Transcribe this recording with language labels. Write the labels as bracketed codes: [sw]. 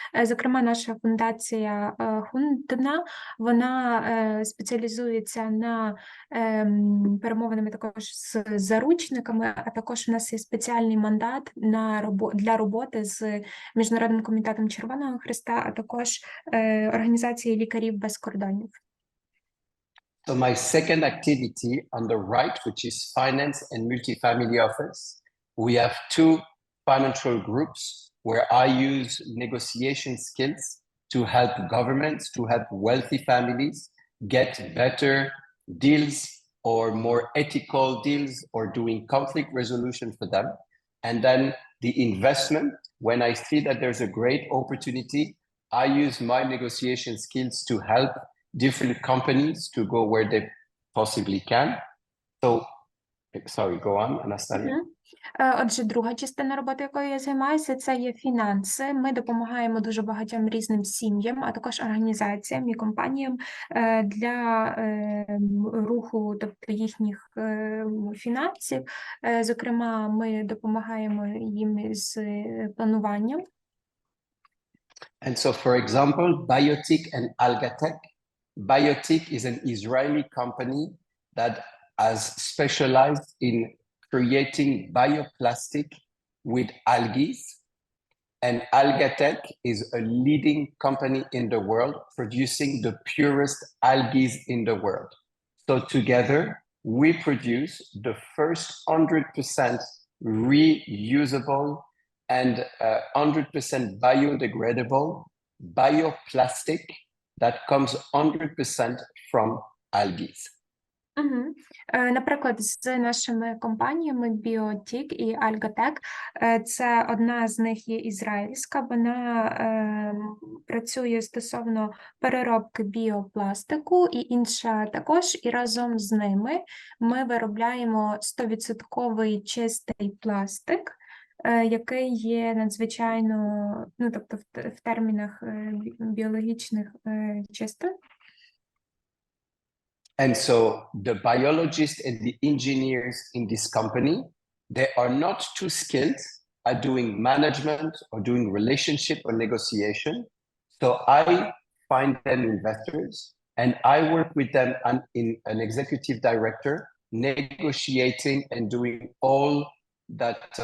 [uk] Зокрема, наша фундація Хундна, вона спеціалізується на перемовинами також з заручниками, а також у нас є спеціальний мандат для роботи з Міжнародним комітетом Червоного Хреста, а також організацією Лікарів без кордонів. [en] So my second activity on the right, which is finance and multifamily office, we have two financial groups where I use negotiation skills to help governments, to help wealthy families get better deals or more ethical deals or doing conflict resolution for them. And then the investment, when I see that there's a great opportunity, I use my negotiation skills to help different companies to go where they possibly can. So, sorry, go on, Anastasia. [uk] Отже, друга частина роботи, якою я займаюся, це є фінанси. Ми допомагаємо дуже багатьом різним сім'ям, а також організаціям і компаніям для руху, тобто їхніх фінансів. Зокрема, ми допомагаємо їм з плануванням. [en] And so, for example, Biotic and Algatech. Biotic is an Israeli company that has specialized in creating bioplastic with algae. And Algatech is a leading company in the world producing the purest algae in the world. So together, we produce the first 100% reusable and 100% biodegradable bioplastic that comes 100% from algae. [uk] Наприклад, з нашими компаніями Biotic і Algatech, це одна з них є ізраїльська, вона працює стосовно переробки біопластику, і інша також, і разом з ними ми виробляємо 100% чистий пластик, який є надзвичайно, тобто в термінах біологічних чистим. [en] And so the biologists and the engineers in this company, they are not too skilled at doing management or doing relationship or negotiation. So I find them investors and I work with them in an executive director, negotiating and doing all that